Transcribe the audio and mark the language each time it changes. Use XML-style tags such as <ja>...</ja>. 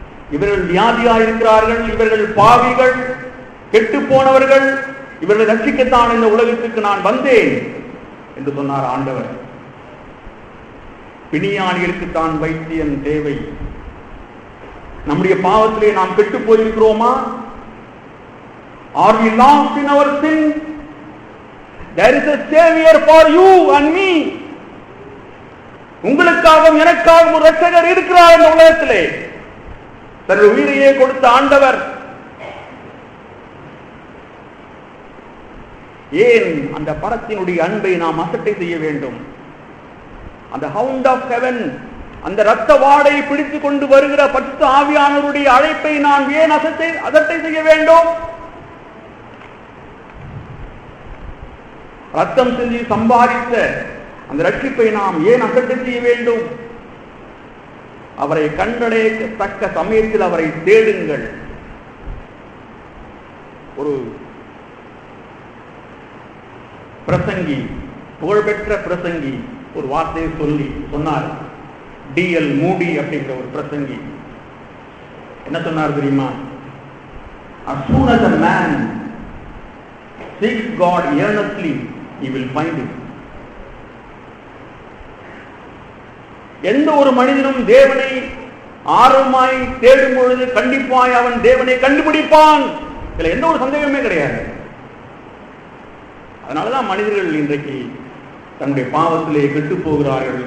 <ta>இவர்கள் வியாதியா இருக்கிறார்கள், இவர்கள் பாவிகள், கெட்டு போனவர்கள், இவர்களை ரட்சிக்கத்தான் இந்த உலகத்துக்கு நான் வந்தேன் என்று சொன்னார் ஆண்டவர். பிணியாளிகளுக்குத்தான் வைத்தியன் தேவை. நம்முடைய பாவத்திலே நாம் கெட்டு போயிருக்கிறோமா?</ta> <en>Are we lost in our sin? There is a savior for you and me.</en> <ta>உங்களுக்காகவும் எனக்காகவும் ஒரு ரட்சகர் இருக்கிறார் இந்த உலகத்திலே. தன்னுடைய உயிரையே கொடுத்த ஆண்டவர். ஏன் அந்த பரத்தினுடைய அன்பை நாம் அசட்டை செய்ய வேண்டும்? அந்த ஹவுண்ட் ஆஃப் ஹெவன், அந்த இரத்த வாடை பிடித்துக் கொண்டு வருகிற பரிசுத்த ஆவியானவருடைய அழைப்பை நாம் ஏன் அசட்டை செய்ய வேண்டும்? ரத்தம் சிந்தி சம்பாதித்த அந்த ரட்சிப்பை நாம் ஏன் அசட்டை செய்ய வேண்டும்? அவரை கண்டடையத்தக்க சமயத்தில் அவரை தேடுங்கள். ஒரு பிரசங்கி, புகழ்பெற்ற பிரசங்கி ஒரு வார்த்தையை சொன்னார். டிஎல் மூடி அப்படிங்கிற ஒரு பிரசங்கி என்ன சொன்னார் தெரியுமா?</ta> <en>As soon as a man seeks God earnestly, he will find him.</en> <ta>எந்த ஒரு மனிதனும் தேவனை ஆர்வமாய் தேடும் பொழுது கண்டிப்பாய் அவன் தேவனை கண்டுபிடிப்பான். இதுல எந்த ஒரு சந்தேகமே கிடையாது. அதனாலதான் மனிதர்கள் இன்றைக்கு தன்னுடைய பாவத்திலே கெட்டு போகிறார்கள்.</ta>